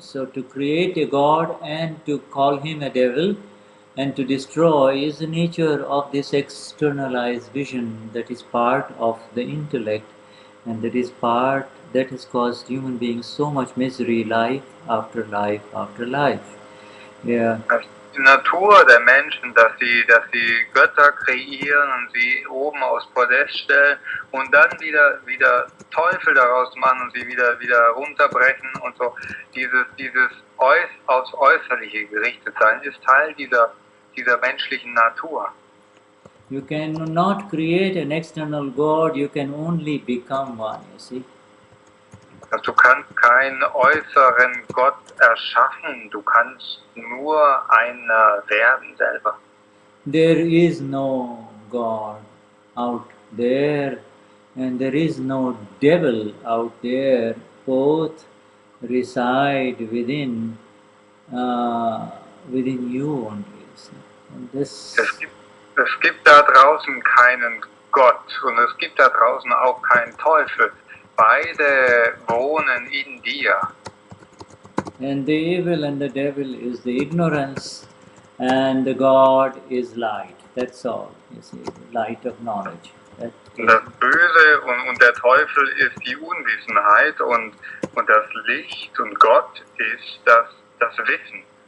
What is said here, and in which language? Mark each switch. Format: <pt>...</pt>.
<en>So to create a god and to call him a devil and to destroy is the nature of this externalized vision that is part of the intellect, and that is part that has caused human beings so much misery, life after life after life. Yeah.</en> <de>Die Natur der Menschen, dass sie Götter kreieren und sie oben aufs Podest stellen und dann wieder Teufel daraus machen und sie wieder runterbrechen und so. Dieses aufs Äußerliche gerichtet sein ist Teil dieser menschlichen Natur.</de> <en>You cannot create an external God, you can only become one, you see.</en> <de>Also du kannst keinen äußeren Gott erschaffen, du kannst nur einer werden selber.</de> <en>There is no God out there, and there is no devil out there. Both reside within you only. You see. And this.</en> <de>Es gibt da draußen keinen Gott und es gibt da draußen auch keinen Teufel. Beide wohnen in dir.</de> <en>And the evil and the devil is the ignorance, and the God is light. That's all. You see, the light of knowledge.</en> <de>Das Böse und der Teufel ist die Unwissenheit und das Licht und Gott ist das Wissen.</de>